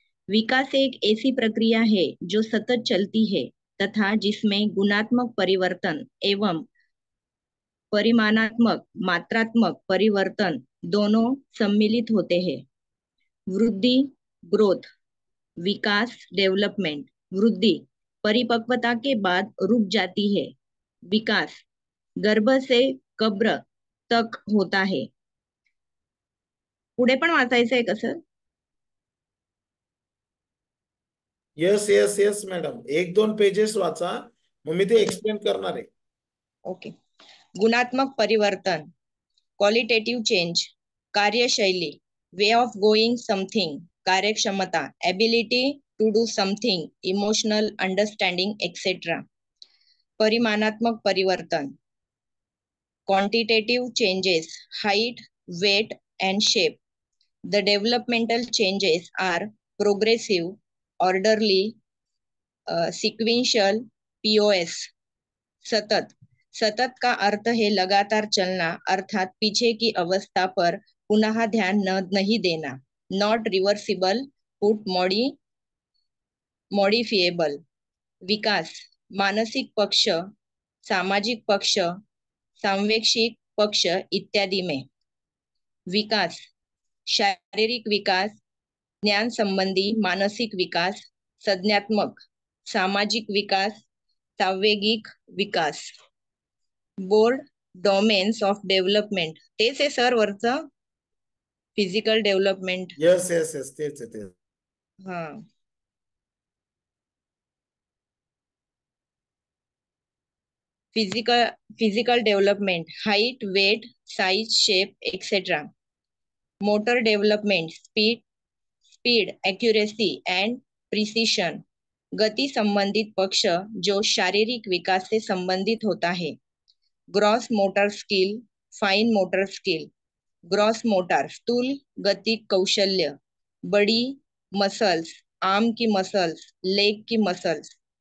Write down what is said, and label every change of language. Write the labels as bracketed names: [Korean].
[Hindi] विकास एक ऐसी प्रक्रिया है जो सतत चलती है तथा जिसमें गुणात्मक परिवर्तन एवं परिमाणात्मक मात्रात्मक परिवर्तन दोनों सम्मिलित होते हैं. वृद्धि ग्रोथ, विकास डेवलपमेंट. वृद्धि परिपक्वता के बाद रुक जाती है. विकास गर्भ से कब्र तक होता है. [Marathi] पुढे पण वाचायचं आहे का sir? [English] yes yes yes madam, [Marathi] 1-2 pages वाचा, मग मी ते एक्सप्लेन करणार आहे. [Hindi] ओके. गुणात्मक परिवर्तन, क्वालिटेटिव्ह चेंज, कार्यशैली, [English] way of going something, [Hindi] कार्यक्षमता, [English] Ability to do something, emotional understanding et cetera. [Hindi] परिमाणात्मक परिवर्तन, [English] quantitative changes, height, weight and shape. The developmental changes are progressive, orderly, sequential, POS. [Hindi] सतत, सतत का अर्थ है लगातार चलना, अर्थात पीछे की अवस्था पर पुनः ध्यान नहीं देना. [English] Not reversible, put modifiable. [Hindi] विकास मानसिक पक्ष, सामाजिक पक्ष, सांवेक्षिक पक्ष इत्यादि में. विकास शारीरिक विकास, ज्ञान संबंधी मानसिक विकास, संज्ञात्मक, सामाजिक विकास, सांवेगिक विकास. [English] broad domains of development [Marathi] तेच आहे सर वरचं, [English] Physical development. Yes yes yes [Marathi] तेच आहे ते. हा. [English] physical development, height, weight, size, shape, etc. Motor development, speed, accuracy and precision. [Hindi] गति संबंधित पक्ष जो शारीरिक विकास से संबंधित होता है. [English] Gross motor skill, fine motor skill. [Hindi] Gross motor स्थूल गति कौशल्य, बड़ी मसल्स, आर्म की मसल्स, लेग की मसल्स.